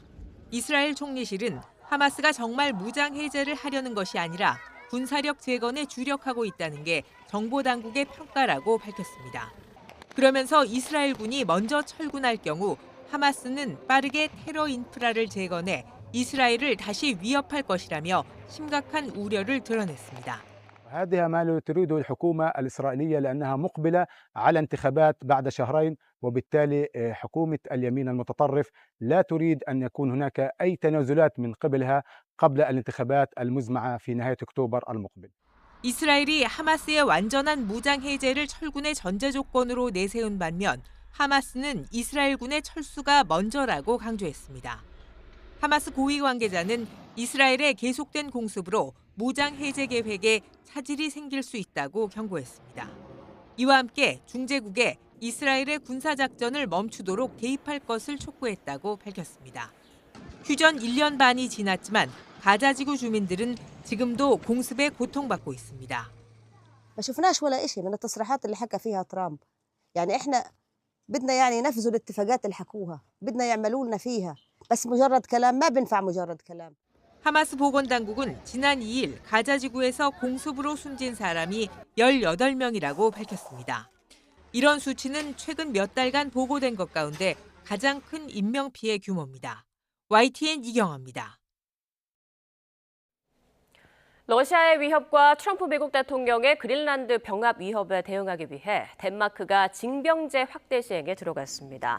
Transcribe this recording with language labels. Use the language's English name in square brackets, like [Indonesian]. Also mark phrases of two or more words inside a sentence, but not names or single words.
[Korean] 이스라엘 총리실은 하마스가 정말 무장 해제를 하려는 것이 아니라 군사력 재건에 주력하고 있다는 게 정보당국의 평가라고 밝혔습니다. 그러면서 이스라엘군이 먼저 철군할 경우 하마스는 빠르게 테러 인프라를 재건해 이스라엘을 다시 위협할 것이라며 심각한 우려를 드러냈습니다. [Arabic] هذا ما تريده الحكومة الإسرائيلية لأنها مقبلة على انتخابات بعد شهرين وبالتالي حكومة اليمين المتطرف لا تريد أن يكون هناك أي تنازلات من قبلها قبل الانتخابات المزمعة في نهاية أكتوبر المقبل. [Korean] 이스라엘이 하마스의 완전한 무장 해제를 철군의 전제 조건으로 내세운 반면 하마스는 이스라엘군의 철수가 먼저라고 강조했습니다. 하마스 고위 관계자는 이스라엘의 계속된 공습으로 무장 해제 계획에 차질이 생길 수 있다고 경고했습니다. 이와 함께 중재국에 이스라엘의 군사작전을 멈추도록 개입할 것을 촉구했다고 밝혔습니다. 휴전 1년 반이 지났지만 가자지구 주민들은 지금도 공습에 고통받고 있습니다. [Arabic] ما شفناش ولا شيء من التصريحات اللي حكى فيها ترامب. يعني احنا بدنا يعني ينفذوا الاتفاقات اللي حكوها. بدنا يعملوا لنا فيها. بس مجرد كلام ما بينفع مجرد كلام. [Korean] 하마스 보건당국은 지난 2일 가자지구에서 공습으로 숨진 사람이 18명이라고 밝혔습니다. 이런 수치는 최근 몇 달간 보고된 것 가운데 가장 큰 인명피해 규모입니다. YTN 이경아입니다. 러시아의 위협과 트럼프 미국 대통령의 그린란드 병합 위협에 대응하기 위해 덴마크가 징병제 확대 시행에 들어갔습니다.